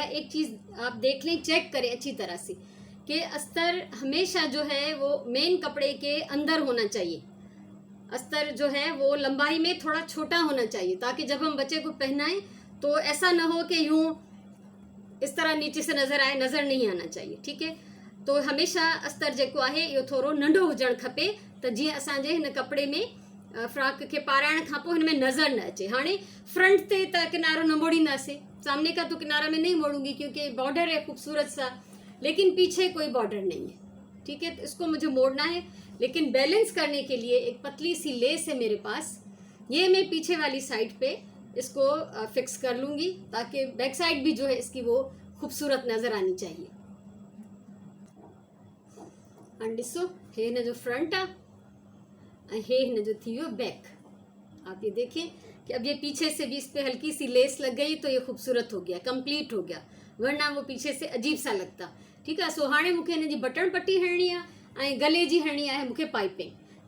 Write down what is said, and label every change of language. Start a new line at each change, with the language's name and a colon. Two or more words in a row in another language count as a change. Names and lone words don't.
Urdu: ایک چیز آپ دیکھ لیں، چیک کریں اچھی طرح سے کہ استر ہمیشہ جو ہے وہ مین کپڑے کے اندر ہونا چاہیے. استر جو ہے وہ لمبائی میں تھوڑا چھوٹا ہونا چاہیے، تاکہ جب ہم بچے کو پہنائیں تو ایسا نہ ہو کہ یوں اس طرح نیچے سے نظر آئے، نظر نہیں آنا چاہیے. ٹھیک ہے، تو
Sindhi: हमेशा अस्तर जेको आहे इहो थोरो नंढो हुजणु खपे, त जीअं असांजे हिन कपिड़े में फ्रॉक के पाराइण खां पोइ हिन में नज़र न अचे। हाँ, फ्रंट ते त किनारो न मोड़ींदासीं,
Urdu: سامنے کا تو کنارا میں نہیں موڑوں گی کیونکہ بارڈر ہے خوبصورت سا، لیکن پیچھے کوئی بارڈر نہیں ہے. ٹھیک ہے، تو اس کو مجھے موڑنا ہے، لیکن بیلنس کرنے کے لیے ایک پتلی سی لیس ہے میرے پاس، یہ میں پیچھے والی سائیڈ پہ اس کو فکس کر لوں گی، تاکہ
English: back side
Urdu: بھی جو ہے اس کی وہ خوبصورت نظر آنی چاہیے. हाँ,
Sindhi: ॾिसो हे हिन जो फ्रंट आहे, हे हिन जो थी वियो बैक।
Urdu: آپ یہ دیکھیں کہ اب یہ پیچھے سے بھی اس پہ ہلکی سی لیس لگ گئی تو یہ خوبصورت ہو گیا، کمپلیٹ ہو گیا، ورنہ وہ پیچھے سے عجیب سا لگتا. ٹھیک ہے,
Sindhi: सो हाणे मूंखे हिन जी बटन पट्टी हणनी आहे ऐं गले जी हणनी आहे मूंखे पाइपिंग।